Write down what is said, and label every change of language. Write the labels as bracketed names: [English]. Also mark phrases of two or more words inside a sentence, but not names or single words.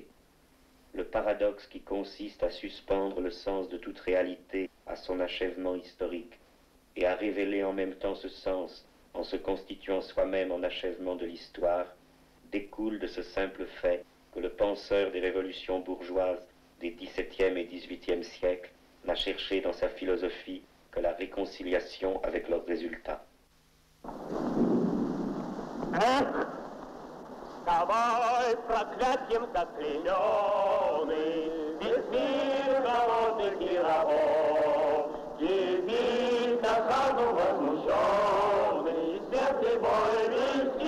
[French] Le paradoxe qui consiste à suspendre le sens de toute réalité à son achèvement historique et à révéler en même temps ce sens en se constituant soi-même en achèvement de l'histoire, découle de ce simple fait que le penseur des révolutions bourgeoises des XVIIe et XVIIIe siècles n'a cherché dans sa philosophie que la réconciliation avec leurs résultats. [Russian] Вставай, проклятьем заклейменный, весь мир голодных и рабов, теперь на хану возмущенный, смертный бой